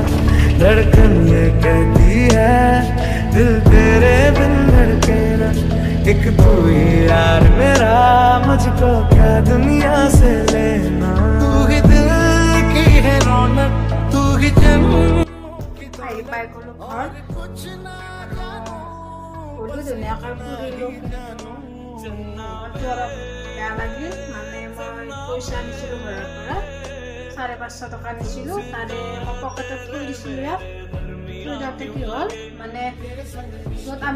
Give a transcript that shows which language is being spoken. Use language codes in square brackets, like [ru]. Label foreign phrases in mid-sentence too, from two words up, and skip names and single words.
[hi] धड़कन ये कहती है दिल तेरे बिन धड़के ना। एक तू ही यार मेरा, मुझको क्या दुनिया से लेना। तू ही दिल की है रौनक, तू ही जन्म [as] আহি পাই গ'লো ঘৰ গ'লো ধুনীয়াকৈ ফুৰিলোঁ ঘৰটো অলপ বেয়া লাগিল মানে মই পইচা আনিছিলোঁ ঘৰৰ পৰা 550 টকা নিছিলোঁ তাৰে মই পকেটত থৈ দিছিলোঁ ইয়াত থৈ যাওঁতে কি হ'ল মানে য'ত আমি